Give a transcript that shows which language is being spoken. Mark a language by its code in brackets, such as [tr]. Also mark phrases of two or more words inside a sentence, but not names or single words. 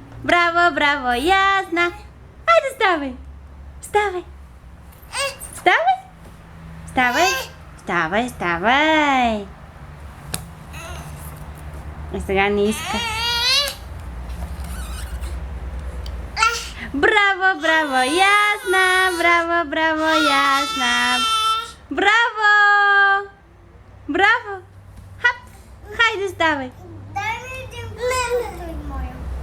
[bg] Браво, браво, ясно. Айде, [ru] вставай. Вставай. Вставай. Вставай. Вставай, вставай. [bg] А сега не иска. Браво, браво, ясно. Браво, браво, ясно. Браво. Браво. Хап. Хайде, вставай. Дай ми един път моя.